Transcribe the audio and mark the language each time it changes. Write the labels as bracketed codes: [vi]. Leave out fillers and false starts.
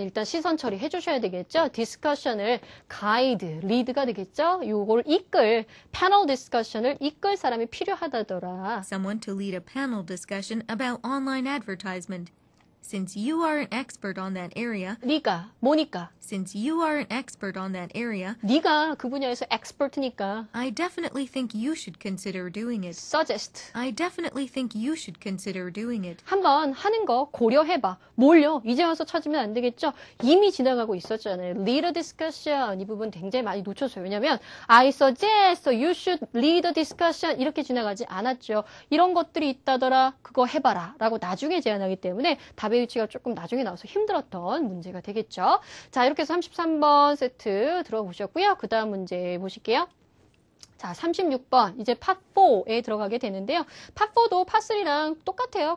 [ko] 일단 시선 처리 해주셔야 되겠죠. discussion을 guide, lead가 되겠죠. 요걸 이끌, panel discussion을 이끌 사람이 필요하다더라. [en] Someone to lead a panel discussion about online advertisement. Since you are an expert on that area, [ko] 네가 뭐니까? [en] since you are an expert on that area, [ko] 네가 그 분야에서 expert니까. [en] I definitely think you should consider doing it. suggest. I definitely think you should consider doing it. [ko] 한번 하는 거 고려해봐. 뭘요? 이제 와서 찾으면 안 되겠죠? 이미 지나가고 있었잖아요. [en] lead a discussion. [ko] 이 부분 굉장히 많이 놓쳤어요. 왜냐면 [en] I suggest you should lead a discussion [ko] 이렇게 지나가지 않았죠. 이런 것들이 있다더라. 그거 해봐라. 라고 나중에 제안하기 때문에 답의 위치가 조금 나중에 나와서 힘들었던 문제가 되겠죠. 자, 이렇게 해서 33번 세트 들어보셨고요. 그 다음 문제 보실게요. 자, 36번 이제 파4에 들어가게 되는데요. 파4도 파3랑 똑같아요.